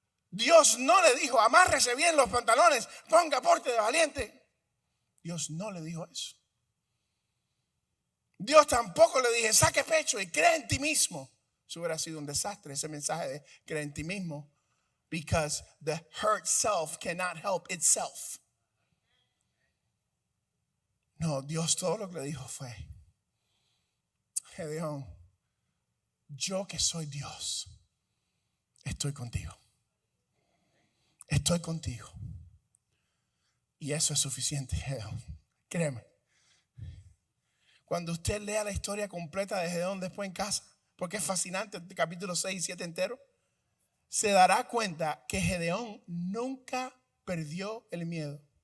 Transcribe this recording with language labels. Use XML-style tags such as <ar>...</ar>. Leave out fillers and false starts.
<es>Dios no le dijo: amárrese bien los pantalones, ponga porte de valiente. Dios no le dijo eso. Dios tampoco le dije: saque pecho y cree en ti mismo. Eso hubiera sido un desastre, ese mensaje de cree en ti mismo.</es> <en>Because the hurt self cannot help itself.</en> <es>No, Dios todo lo que le dijo fue: Gedeón, yo que soy Dios, estoy contigo. Estoy contigo. Y eso es suficiente, Gedeón. Créeme. cuando usted lea la historia completa de Gedeón después en casa, porque es fascinante el capítulo 6 y 7 entero, se dará cuenta que Gedeón nunca perdió el miedo.</es>